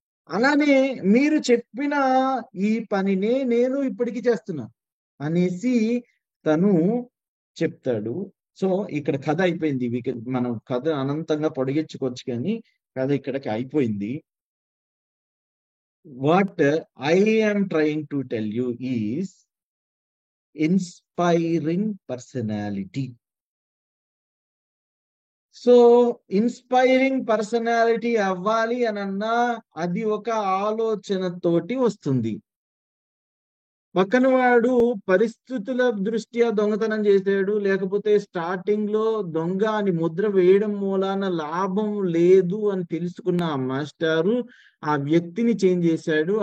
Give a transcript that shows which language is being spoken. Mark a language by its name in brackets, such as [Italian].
[Telugu] అలానే మీరు చెప్పిన ఈ పనినే నేను ఇప్పటికీ చేస్తున్నా అనేసి తను చెప్తాడు. సో ఇక్కడ కథ అయిపోయింది. మనం కథ అనంతంగా పొడిగించుకోవచ్చు, కానీ కథ ఇక్కడికి అయిపోయింది. [English] What I am trying to tell you is inspiring personality. [Telugu] So inspiring personality అవ్వాలి అనన్నా అది ఒక ఆలోచనతోటి వస్తుంది. పక్కన వాడు పరిస్థితుల దృష్ట్యా దొంగతనం చేశాడు, లేకపోతే స్టార్టింగ్ లో దొంగ అని ముద్ర వేయడం మూలాన లాభం లేదు అని తెలుసుకున్న ఆ మాస్టారు ఆ వ్యక్తిని చేంజ్ చేశాడు.